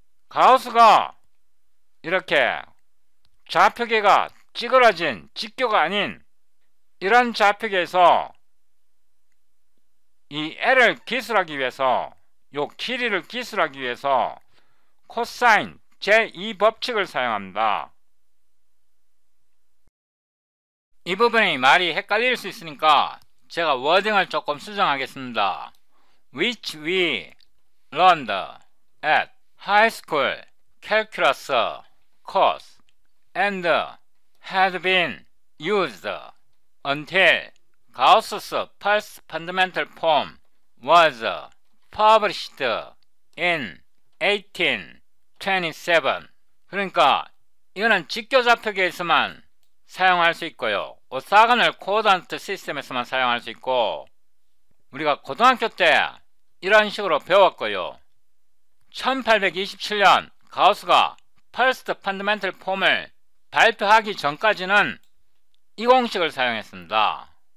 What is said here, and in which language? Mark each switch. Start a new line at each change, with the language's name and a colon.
Korean: 가우스가 이렇게 좌표계가 찌그러진 직교가 아닌 이런 좌표계에서 이 L을 기술하기 위해서, 요 길이를 기술하기 위해서 코사인 제2법칙을 사용합니다. 이 부분이 말이 헷갈릴 수 있으니까 제가 워딩을 조금 수정하겠습니다.
English: Which we learned at high school calculus course and had been used until Gauss's first fundamental form was published in 1827.
Korean: 그러니까 이거는 직교좌표계에서만 사용할 수 있고요. 오사가널 코어디네이트 시스템에서만 사용할 수 있고, 우리가 고등학교 때 이런 식으로 배웠고요. 1827년 가우스가 퍼스트 펀더멘털 폼을 발표하기 전까지는 이 공식을 사용했습니다.